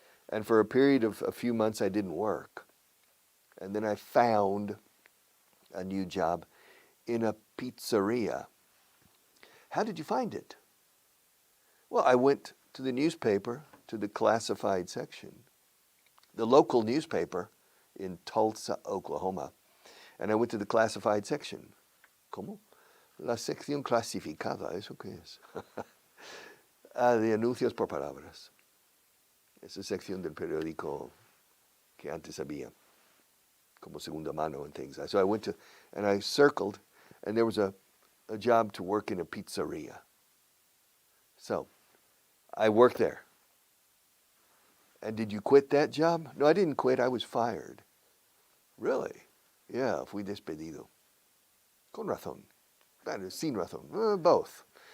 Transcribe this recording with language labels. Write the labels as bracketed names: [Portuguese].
[English] And for a period of a few months, I didn't work. And then I found a new job in a pizzeria. How did you find it? Well, I went to the newspaper, to the classified section, the local newspaper in Tulsa, Oklahoma. And I went to the classified section. [Spanish] ¿Cómo? La sección clasificada, ¿eso qué es? De anuncios por palabras. Esa sección del periódico que antes había, como segunda mano [English] and things. So I went to, and I circled, and there was a job to work in a pizzeria. So I worked there. And did you quit that job? No, I didn't quit. I was fired. Really? Yeah, [Spanish] fui despedido. Con razón. Sin razón. [English] Both.